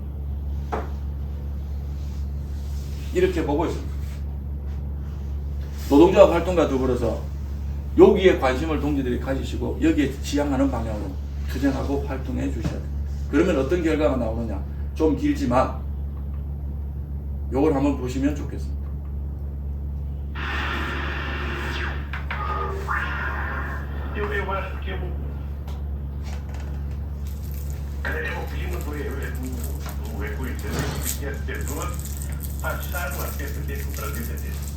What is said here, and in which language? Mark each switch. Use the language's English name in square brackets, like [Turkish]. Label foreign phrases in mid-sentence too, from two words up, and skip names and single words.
[Korean] 이렇게 보고 있습니다. 노동조합 활동과 더불어서 여기에 관심을 동지들이 가지시고 여기에 지향하는 방향으로 투쟁하고 활동해 주셔야 돼요. 그러면 어떤 결과가 나오느냐? 좀 길지만 요걸 한번 보시면 좋겠습니다. [Portuguese] Eu acho que o clima do reconhecimento que as pessoas passaram a perceber que o Brasil é dele.